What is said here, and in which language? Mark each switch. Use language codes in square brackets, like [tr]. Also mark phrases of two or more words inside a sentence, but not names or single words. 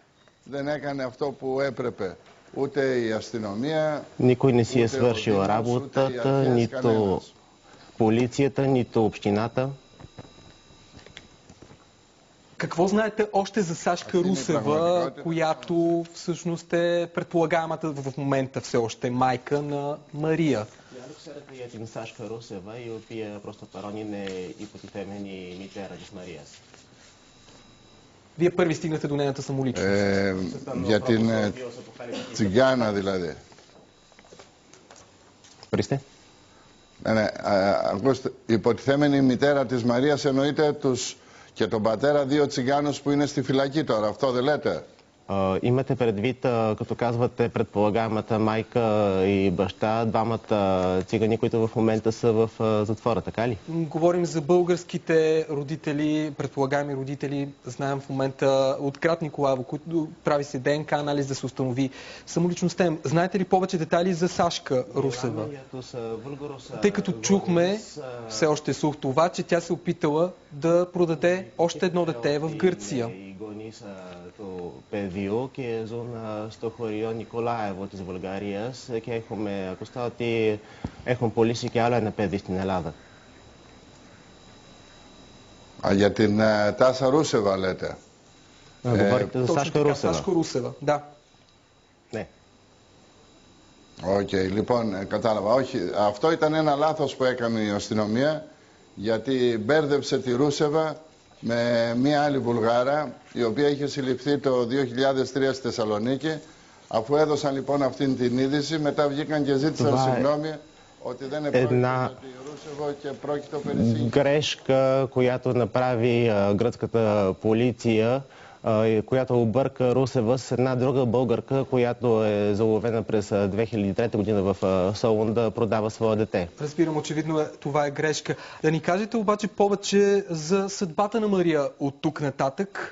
[bg] Никой не си е свършил работата, нито полицията, нито общината. Какво знаете още за Сашка Русева, която всъщност е предполагаемата в момента все още майка на Мария? [el] Άλλο ξέρετε για την Σάσκα Ρούσεβα, η οποία προς το παρόν είναι υποτιθέμενη μητέρα της Μαρίας? [bg] Вие първи стигнахте до нейната самоличност. [el] Για την τσιγκάνα δηλαδή. Ορίστε. Ναι, ακούστε, η υποτιθέμενη μητέρα της Μαρίας εννοείται και τον πατέρα, δύο τσιγκάνους που είναι στη φυλακή τώρα. Αυτό δεν λέτε? [bg] Имате предвид, като казвате предполагаемата майка и баща, двамата цигани, които в момента са в затвора, така ли? Говорим за българските родители, предполагаеми родители. Знаем в момента от Крат Николаево, който прави се ДНК анализ да се установи самоличността им. Знаете ли повече детайли за Сашка Русева? Тъй като чухме, все още слух това, че тя се опитала да продаде още едно дете в Гърция. [el] Το πεδίο και ζουν στο χωριό Νικολάεβο της Βουλγαρίας και έχουμε ακουστά ότι έχουν πωλήσει και άλλο ένα παιδί στην Ελλάδα. Για την Τάσα Ρούσεβα λέτε? [bg] Говорите за Σашка Ρούσεβα. Да. [el] Ναι. Οκ, λοιπόν, κατάλαβα. Όχι, αυτό ήταν ένα λάθος που έκανε η αστυνομία, γιατί μπέρδεψε τη Ρούσεβα με μία άλλη Βουλγάρα, η οποία είχε συλληφθεί το 2003 στη Θεσσαλονίκη. Αφού έδωσαν λοιπόν αυτήν την είδηση, μετά βγήκαν και ζήτησαν συγγνώμη ότι δεν επρόκειτο τη Ρούσεβο και πρόκειτο περί [bg] грешка, която направи гръцката полиция, която обърка Русева с една друга българка, която е заловена през 2003 година в Солун да продава своя дете. Разбирам, очевидно това е грешка. Да ни кажете обаче повече за съдбата на Мария от тук нататък.